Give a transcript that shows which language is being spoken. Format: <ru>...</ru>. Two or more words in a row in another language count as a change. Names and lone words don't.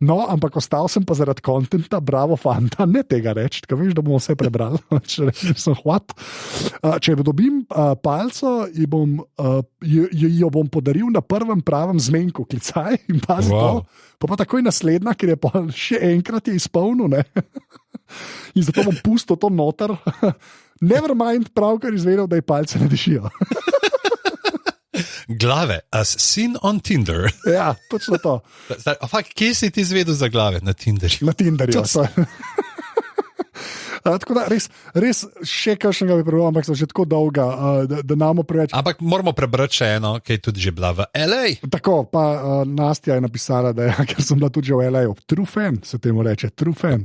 <sl>No, ampak ostal sem pa zaradi kontenta, bravo, fanta, ne tega reči, ker veš, da bomo vse prebrali. Če dobim palco, jo bom podaril na prvem pravem zmenku, klicaj in pazi to. Pa takoj naslednja, ker je pa še enkrat je izpolnil, ne? In zato bom pustil to noter.</sl> <en>Never mind,</en> <sl>pravkar izvedel, da je palce ne dišijo. Glave,</sl> <en>as seen on Tinder.</en> <sl>Ja, točno to. Kje si ti izvedel za glave? Na Tinderju. Na Tinderju. Tako da res še kakšnega bi prebral, ampak so že tako dolga, da namo preveč. Ampak moramo prebrati še eno, ki je tudi že bila v LA. Tako, pa Nastja je napisala, da je, ker sem bila tudi že v LA,</sl> <en>true fan,</en> <sl>se temu reče,</sl> <en>true fan.</en>